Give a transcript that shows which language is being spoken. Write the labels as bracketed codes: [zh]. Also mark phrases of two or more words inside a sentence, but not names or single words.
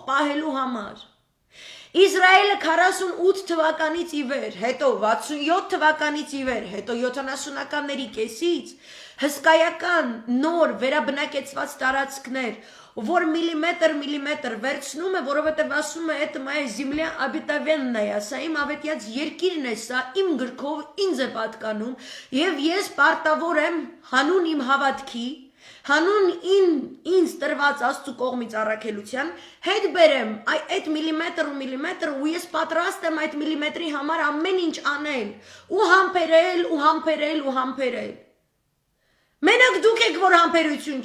[hy] պահելու համար։ Իսրայելը 48 թվականից ի վեր, հետո 67 թվականից ի վեր, հետո 70-ականների կեսից հսկայական նոր վերաբնակեցված տարածքներ, որ միլիմետր վերցնում է, որովհետև ասում է, [ru] это моя земля обетованная, [hy] սա իմ ավետյաց երկիրն է, սա իմ գրքով ինձ է պատկանում, եւ ես պարտավոր եմ հանուն իմ հավատքի, հանուն ինձ տրված Աստծու կողմից առաքելության հետ բերեմ այդ միլիմետր ու ես պատրաստ եմ այդ միլիմետրի համար ամեն ինչ անել ու համբերել։ Մենակ դուք եք, որ համբերություն